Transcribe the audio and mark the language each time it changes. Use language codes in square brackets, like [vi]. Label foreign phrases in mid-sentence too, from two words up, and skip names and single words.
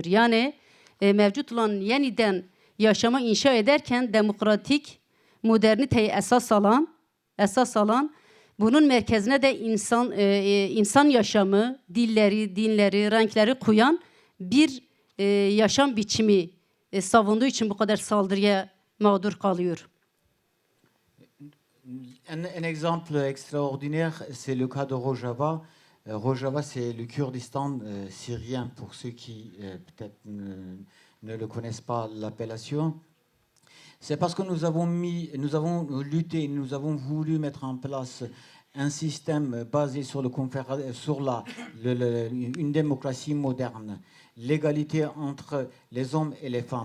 [tr] Yani mevcut olan yeniden yaşama inşa ederken demokratik moderniteyi esas alan bunun merkezine de insan yaşamı, dilleri, dinleri, renkleri koyan bir yaşam biçimi savunduğu için bu kadar saldırıya mağdur kalıyor. [fr] Un exemple extraordinaire, c'est le cas de Rojava. Rojava, c'est le Kurdistan syrien, pour ceux qui peut-être ne le connaissent pas l'appellation. C'est parce que nous avons lutté, nous avons voulu mettre en place un système basé sur une démocratie moderne, l'égalité entre les hommes et les femmes.